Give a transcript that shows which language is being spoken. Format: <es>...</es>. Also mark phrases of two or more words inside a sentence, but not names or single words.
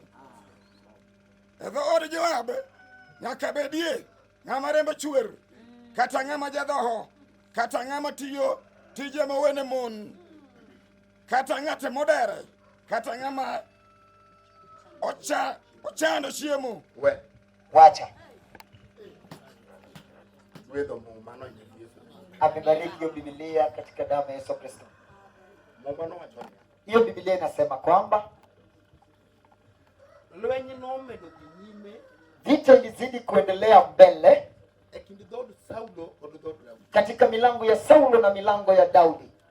<luo>E dhood Joab nyaka bedie ng'ama rembe chwer, kata ng'ama jadhoho, kata ng'ama tiyo tije mowene mon, kata ng'ate modere, kata ng'ama ochando chiemo. Wacha.</luo> <sw>Amebariki hiyo Biblia katika damu ya Yesu Kristo. Hiyo Biblia inasema kwamba vita ilizidi kuendelea mbele katika milango ya Saulo na milango ya Daudi.</sw>